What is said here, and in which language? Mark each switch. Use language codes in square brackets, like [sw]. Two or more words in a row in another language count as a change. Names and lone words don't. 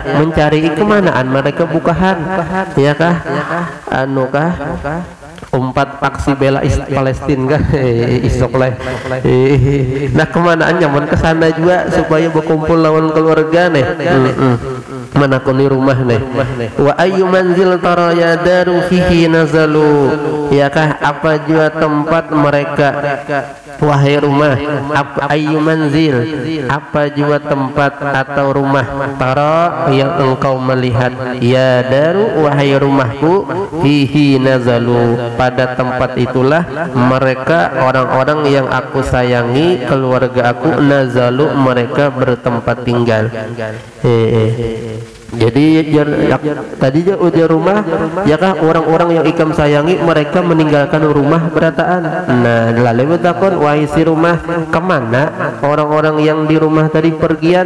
[bjn] Mencari kemanaan mereka bukahan, ya kah? Anu kah? Umpat aksi bela Palestina kan, isok lah. Nah, kemanaan nyaman kesana juga supaya berkumpul lawan keluarga nih. Mana kuni rumah nih. [ar] وأي منزل ترى يا دار فيه نزلوا, [bjn] ya kah? Apa juga tempat mereka, wahai rumah, apa [ar] أي منزل, [bjn] apa juga tempat atau rumah tara yang engkau melihat, [ar] يا دار, [bjn] wahai rumahku, [ar] فيه نزلوا, [bjn] pada tempat itulah mereka orang-orang yang aku sayangi, keluarga aku, nazalu, mereka bertempat tinggal. Jadi tadi ujar rumah, ya kah, orang-orang yang ikam sayangi mereka meninggalkan rumah berataan. Nah, lalu bertakon, wahai si rumah, kemana orang-orang yang di rumah tadi pergian?